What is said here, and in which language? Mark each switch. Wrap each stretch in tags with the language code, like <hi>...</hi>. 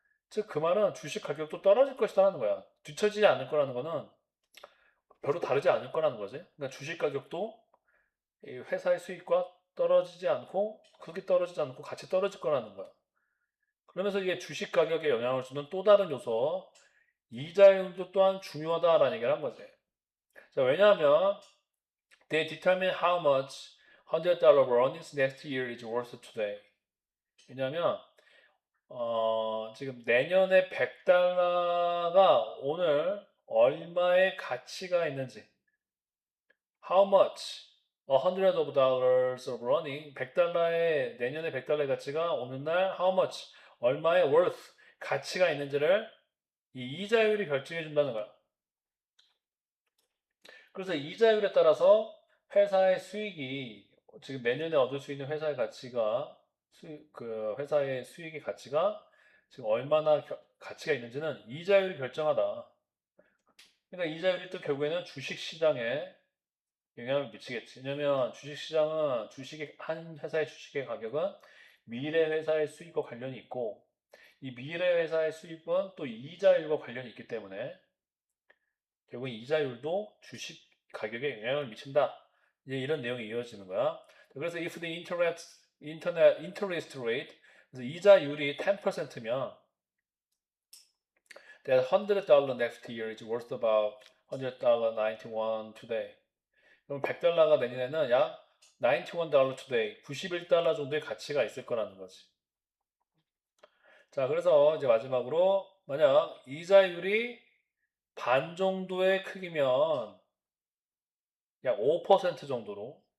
<ko>즉, 그 말은 주식 가격도 떨어질 것이다라는 거야. 뒤처지지 않을 거라는 거는 별로 다르지 않을 거라는 거지. 그러니까 주식 가격도 이 회사의 수익과 떨어지지 않고, 그렇게 떨어지지 않고 같이 떨어질 거라는 거야. 그러면서 이게 주식 가격에 영향을 주는 또 다른 요소, 이자율도 또한 중요하다라는 얘기를 한 거지. 자, 왜냐하면</ko> <en>they determine how much $100 earnings next year is worth today.</en> <ko>왜냐하면 지금 내년에 100달러가 오늘 얼마의 가치가 있는지</ko> <en>how much $100 of earning</en> <ko>100달러의 내년에 100달러의 가치가 오늘날</ko> <en>how much</en> <ko>얼마의 worth 가치가 있는지를 이 이자율이 결정해 준다는 거야. 그래서 이자율에 따라서 회사의 수익이 지금 내년에 얻을 수 있는 회사의 가치가 그 회사의 수익의 가치가 지금 얼마나 가치가 있는지는 이자율이 결정하다. 그러니까 이자율이 또 결국에는 주식 시장에 영향을 미치겠지. 왜냐면 주식 시장은 주식의 한 회사의 주식의 가격은 미래 회사의 수익과 관련이 있고 이 미래 회사의 수익은 또 이자율과 관련이 있기 때문에 결국 이자율도 주식 가격에 영향을 미친다. 이제 이런 내용이 이어지는 거야. 그래서</ko> <en>if the interest rate,</en> <ko>그래서 이자율이 10%면</ko> <en>that $100 next year is worth about $100.91 today.</en> <ko>그럼 100달러가 내년에는 약</ko> <en>$91 today,</en> <ko>91달러 정도의 가치가 있을 거라는 거지. 자, 그래서 이제 마지막으로 만약 이자율이 반 정도의 크기면 약 5% 정도로.</ko>